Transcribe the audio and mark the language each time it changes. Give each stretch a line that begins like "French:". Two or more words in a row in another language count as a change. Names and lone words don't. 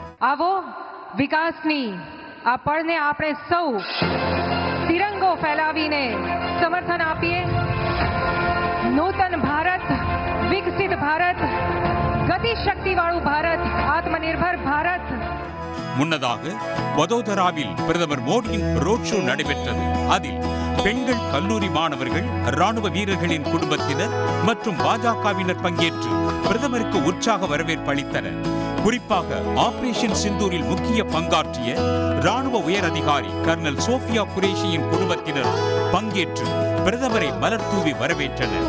Gujarati: આવો વિકાસની આ પળને આપણે સૌ તિરંગો ફેલાવીને સમર્થન આપીએ. નૂતન ભારત, વિકસિત ભારત, ગતિશક્તિવાળું ભારત, આત્મનિર્ભર ભારત.
Tamil: முன்னதாக வதோதராவில் பிரதமர் மோடியின் ரோட் ஷோ நடைபெற்றது. அதில் பெண்கள், கல்லூரி மாணவர்கள், ராணுவ வீரர்களின் குடும்பத்தினர் மற்றும் பாஜகவினர் பங்கேற்று பிரதமருக்கு உற்சாக வரவேற்பு அளித்தனர். குறிப்பாக ஆபரேஷன் சிந்தூரில் முக்கிய பங்காற்றிய ராணுவ உயர் அதிகாரி கர்னல் சோஃபியா குரேஷியின் குடும்பத்தினர் பங்கேற்று பிரதமரை மலர் தூவி வரவேற்றனர்.